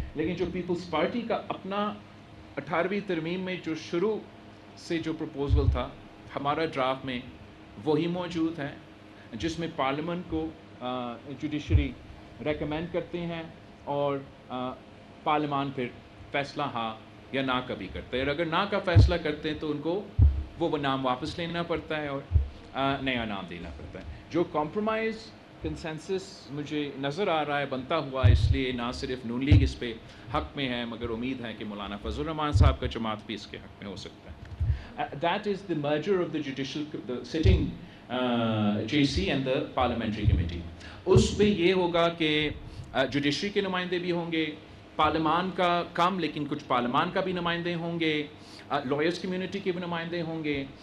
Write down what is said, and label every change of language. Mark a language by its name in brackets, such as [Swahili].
[Urdu] لیکن جو Peoples party کا اپنا 18ویں ترمیم میں جو شروع سے جو پروپوزل تھا ہمارا ڈرافٹ میں، وہی موجود ہے، جس میں پارلیمنٹ کو جوڈیشری ریکمینڈ کرتے ہیں، اور پارلیمان پھر فیصلہ ہاں یا نہ کا بھی کرتا ہے. اور اگر نہ کا فیصلہ کرتے ہیں تو ان کو وہ نام واپس لینا پڑتا ہے اور نیا نام دینا پڑتا ہے. جو کمپرومائز کنسنسس مجھے نظر آ رہا ہے بنتا ہوا، اس لیے نہ صرف نون لیگ اس پہ حق میں ہے، مگر امید ہے کہ مولانا فضل الرحمان صاحب کا جماعت بھی اس کے حق میں ہو سکتا ہے. [English] That is the merger of the sitting JC and the parliamentary committee. [Urdu] اس میں یہ ہوگا کہ جوڈیشری کے نمائندے بھی ہوں گے، پارلیمان کا کم لیکن کچھ پارلیمان کا بھی نمائندے ہوں گے، لائرز کمیونٹی کے بھی نمائندے ہوں گے.